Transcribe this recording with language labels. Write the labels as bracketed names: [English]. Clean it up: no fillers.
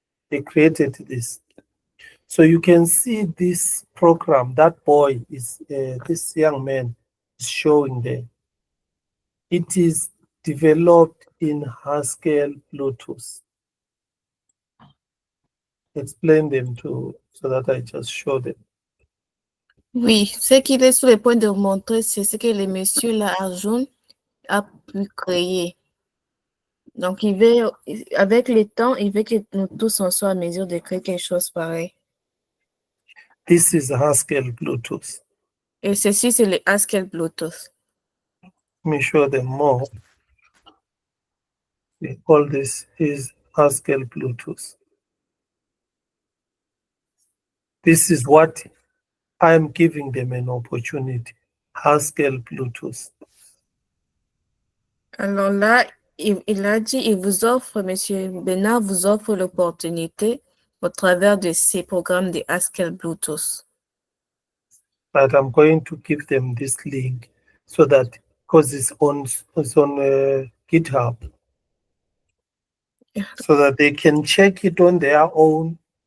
[English] They created this. So you can see this program, that boy is, this young man is showing there. It is developed in Haskell Plutus. Explain them so that I just show them. [French] Oui, ce qu'il est sur le point de vous montrer, c'est ce que le monsieur là, Arjun, a pu créer. Donc, il veut, avec le temps, il veut que nous tous en soient à mesure de créer quelque chose pareil. [English] This is Haskell Plutus. [French] Et ceci, c'est le Haskell Plutus. [English] Let me show them more. All this is Haskell Plutus. This is what I'm giving them an opportunity. Haskell Plutus. [French] Alors là, il a dit, il vous offre, monsieur Bernard vous offre l'opportunité au travers de ces programmes de Haskell Plutus. [English] But I'm going to give them this link so that, because it's on GitHub, so that they can check it on their own.